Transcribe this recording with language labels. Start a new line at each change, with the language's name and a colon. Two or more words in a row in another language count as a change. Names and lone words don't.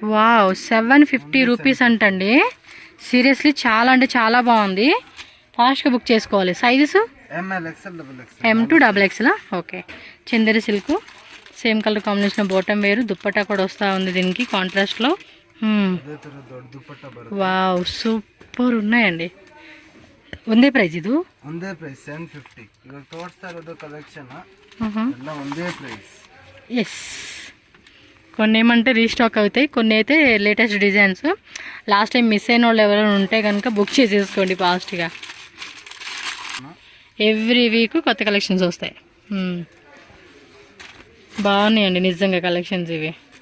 Telugu: వావ్, 750 రూపీస్ అంటండి. సీరియస్లీ చాలా అంటే చాలా బాగుంది. ఫాస్ట్గా బుక్ చేసుకోవాలి.
English: sizes M to XXL.
Telugu: ఓకే.
English: Chanderi silk, same color combination bottom
Telugu: వేరు. దుప్పట్టా కూడా వస్తూ ఉంది దీనికి కాంట్రాస్ట్లో. వావ్, సూపర్ ఉన్నాయండి.
Kannada: ಒಂದೇ ಪ್ರೈಸ್ ಇದು? ಒಂದೇ ಪ್ರೈಸ್ 750. ಇವಾಗ ತೋರಿಸ್ತಾ ಇರೋದು ಕಲೆಕ್ಷನ್ ಎಲ್ಲ ಒಂದೇ ಪ್ರೈಸ್.
Telugu: ఎస్, కొన్ని ఏమంటే రీస్టాక్ అవుతాయి, కొన్ని అయితే
English: latest designs. last time miss
Telugu: అయిన వాళ్ళు ఎవరైనా ఉంటే కనుక బుక్ చేసేసుకోండి ఫాస్ట్గా.
English: every week
Telugu: కొత్త కలెక్షన్స్ వస్తాయి. బాగున్నాయండి నిజంగా కలెక్షన్స్ ఇవి.